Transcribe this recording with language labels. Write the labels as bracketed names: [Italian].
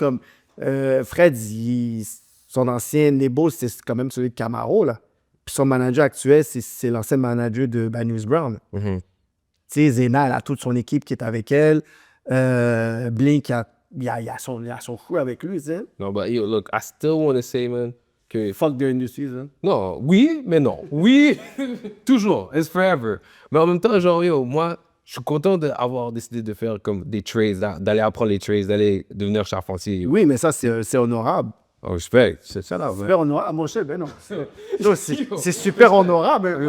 [French] Comme Fred, son ancien label, c'est quand même celui de Camaro, là. Puis son manager actuel, c'est l'ancien manager de Bad News Brown. Mm-hmm. Tu sais, Zena, elle a toute son équipe qui est avec elle. Blink, il y a son crew avec lui, tu sais. [English] No, but yo, look, I still want to say, man, [French] que... [English] Fuck the industry, hein. [French] Non, oui, mais non. Oui, toujours. [English] It's forever. [French] Mais en même temps, genre, yo, moi, je suis content d'avoir décidé de faire comme des trades, d'aller apprendre les trades, d'aller devenir charpentier. Oui, mais ça, c'est honorable. Oh, respect. C'est ça, là, Super honorable, mon chef, ben non. C'est super honorable.